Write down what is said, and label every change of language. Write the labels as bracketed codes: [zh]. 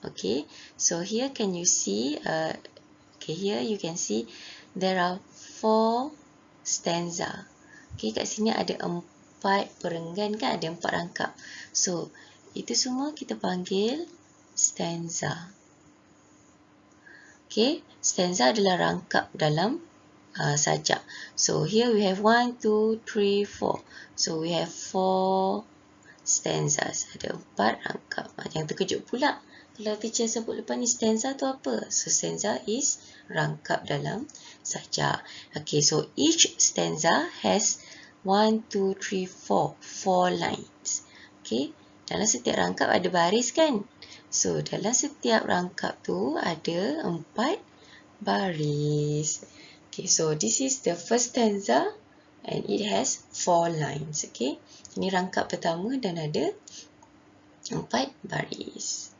[en] Okay, so here can you see, okay, here you can see there are 4 stanza. [ms] Okay, kat sini ada 4 perenggan kan, ada 4 rangkap. So itu semua kita panggil stanza. Okay, stanza adalah rangkap dalam sajak. [en] So here we have 1, 2, 3, 4. So we have 4 stanzas. [ms] Ada 4 rangkap. Yang terkejut pula kalau teacher sebut lepas ni stanza tu apa? [en] So stanza is [ms] rangkap dalam sajak. [en] Okay, so each stanza has 1, 2, 3, 4. 4 lines. [ms] Okay, dalam setiap rangkap ada baris kan? So, dalam setiap rangkap tu ada 4 baris. [en] Okay, so this is the first stanza and it has 4 lines. [ms] Okay, ini rangkap pertama dan ada 4 baris.